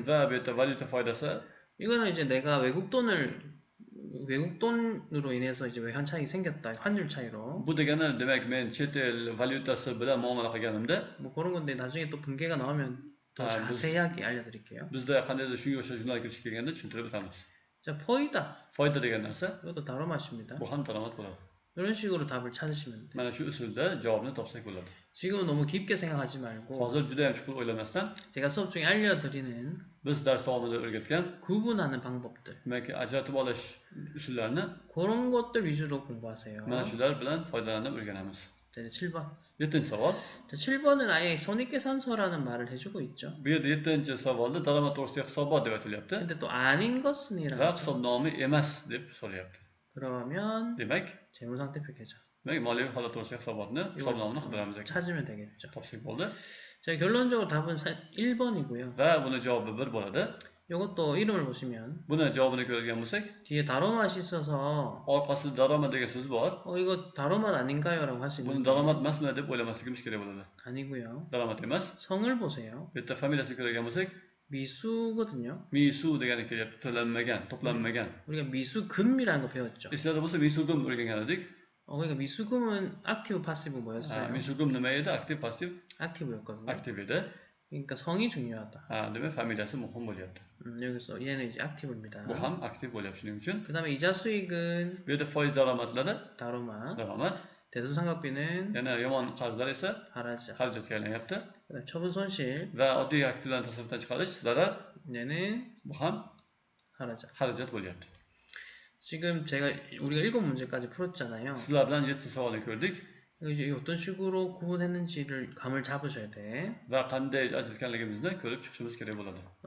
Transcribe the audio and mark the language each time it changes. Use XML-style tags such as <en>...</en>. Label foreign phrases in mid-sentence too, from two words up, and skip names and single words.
<uz>Va bu yerda valyuta foydasi</uz> <ko>이거는 이제 내가 외국 돈으로 인해서 이제 외환 차익이 생겼다. 환율 차이로.</ko> <uz>bu degani demak men chet el valyutasi bilan muomala qilganimda</uz> <ko>뭐 그런 건데 나중에 또 분계가 나오면 더 아, 자세하게 알려드릴게요.</ko> <uz>bizda qandaydir shunga o'xshash jurnal kirishib kelganda tushuntirib o'tamiz.</uz> <ko>자, 포이다.</ko> <uz>Foyda degan narsa</uz> <ko>이것도 다로맛입니다.</ko> <uz>bu ham daromad bo'ladi.</uz> <ko>이런 식으로 답을 찾으시면 돼요.</ko> <uz>Mana shu usulda javobni topsak bo'ladi.</uz> <ko>지금은 너무 깊게 생각하지 말고</ko> <uz>Hozir juda ham chuqur o'ylamasdan</uz> <ko>제가 수업 중에 알려드리는</ko> <uz>biz dars davomida o'rgatgan</uz> <ko>구분하는 방법들</ko> <uz>demak ajratib olish usullarini</uz> <ko>그런 것들 위주로 공부하세요.</ko> <uz>mana shular bilan foydalanib o'rganamiz.</uz> <ko>자, 자, 이제 7번.</ko> <uz>7-chi savol.</uz> <ko>7번은 아예 손익계산서라는 말을 해주고 있죠.</ko> <uz>Bu yerda 7-chi savolda daromad to'g'risidagi hisobot deb aytilyapti.</uz> <ko>근데 또 아닌 것은이라고</ko> <uz>Va</uz> <ko>하죠.</ko> <uz>hisobnomi emas deb so'rayapti.</uz> <ko>그러면</ko> <uz>Demak,</uz> <ko>재무상태표 계좌.</ko> <uz>moliyaviy holat to'g'risidagi hisobotni, hisobnomani qidiramiz ekan.</uz> <ko>찾으면 되겠죠.</ko> <uz>Topsak bo'ldi.</uz> <ko>자, 결론적으로 답은 1번이고요.</ko> <uz>Va buni javobi 1 bo'ladi.</uz> <ko>이것도 이름을 보시면</ko> <uz>Buni javobini ko'rgan bo'lsak,</uz> <ko>뒤에 다로맛이 있어서</ko> <uz>orqasida daromad degan so'z bor.</uz> <ko>이거 다로맛 아닌가요? 라고 할 수</ko> <uz>Buni</uz> <ko>있는데</ko> <uz>daromad emasmi deb o'ylamasligimiz kerak bo'ladi.</uz> <ko>아니고요.</ko> <uz>Daromad emas.</uz> <ko>성을 보세요.</ko> <uz>Bu yerda familiyasini ko'rgan bo'lsak,</uz> <ko>미수거든요.</ko> <uz>misu degani kelyapti, to'lanmagan, to'planmagan.</uz> <ko>우리가 미수금이라는 거 배웠죠.</ko> <uz>Eslarda bo'lsa misugum o'rgangan edik.</uz> <ko>그러니까 미수금은</ko> <uz>aktiv passiv</uz> <ko>뭐였어요?</ko> <uz>Misugum nima edi? Aktiv, passiv,</uz> <ko>aktiv였거든요.</ko> <uz>aktiv edi.</uz> <ko>그러니까 성이 중요하다.</ko> <uz>Demak familiyasi muhim bo'lyapti.</uz> <ko>여기서 얘는 이제 aktiv입니다.</ko> <uz>Bu ham aktiv bo'lyapti shuning uchun.</uz> <ko>그 다음에 이자 수익은</ko> <uz>Bu yerda foiz daromadlari,</uz> <ko>다로마,</ko> <uz>daromad,</uz> <ko>대손상각비는</ko> <uz>yana yomon qarzlar esa</uz> <ko>하라자,</ko> <uz>xarajatga aylanyapti.</uz> <ko>그다음 처분 손실</ko> <uz>Va oddiy aktivlarni tasarrufdan chiqarish zarar,</uz> <ko>얘는</ko> <uz>bu ham</uz> <ko>하라자.</ko> <uz>xarajat bo'lyapti.</uz> <ko>지금 우리가 7문제까지 풀었잖아요.</ko> <uz>Sizlar bilan 7 savolni ko'rdik</uz> <ko>이제 어떤 식으로 구분했는지를 감을 잡으셔야 돼.</ko> <uz>va qanday ajratganligimizni ko'rib chiqishimiz kerak bo'ladi.</uz>